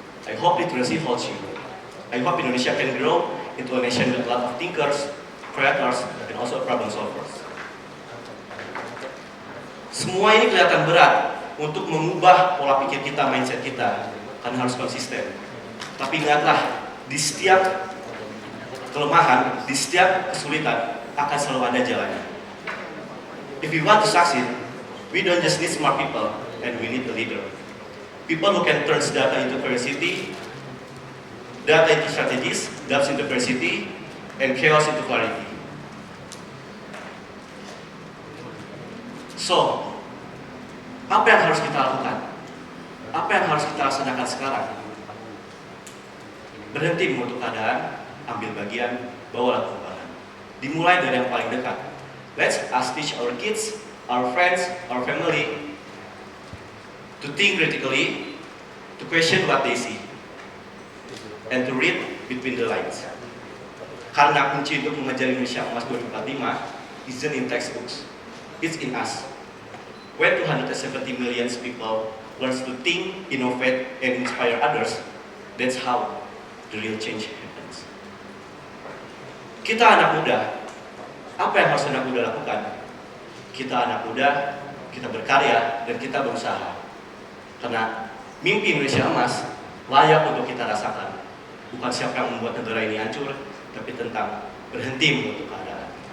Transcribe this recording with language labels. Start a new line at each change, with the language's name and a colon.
English: I hope literacy holds you. I hope Indonesia can grow into a nation with a lot of thinkers, creators, and also problem solvers.
Indonesian: Semua ini kelihatan berat untuk mengubah pola pikir kita, mindset kita, karena harus konsisten. Tapi ingatlah, di setiap kelemahan, di setiap kesulitan akan selalu ada jalannya.
English: If we want to succeed, we don't just need smart people, and we need a leader. People who can turn data into curiosity, data into strategies, doubts into diversity, and chaos into clarity.
Indonesian: So, apa yang harus kita lakukan? Apa yang harus kita laksanakan sekarang? Berhenti mengutuk keadaan, ambil bagian, bawalah perubahan. Dimulai dari yang paling dekat.
English: Let's teach our kids, our friends, our family to think critically, to question what they see, and to read between the lines.
Indonesian: Karena kunci untuk mengejar Indonesia Emas 2045
English: isn't in textbooks, it's in us. When 270 million people learn to think, innovate, and inspire others, that's how the real change happens.
Indonesian: Kita anak muda, apa yang harus anak muda lakukan? Kita anak muda, kita berkarya, dan kita berusaha. Karena mimpi Indonesia Emas layak untuk kita rasakan. Bukan siapa yang membuat negara ini hancur, tapi tentang berhenti mengutuk keadaan.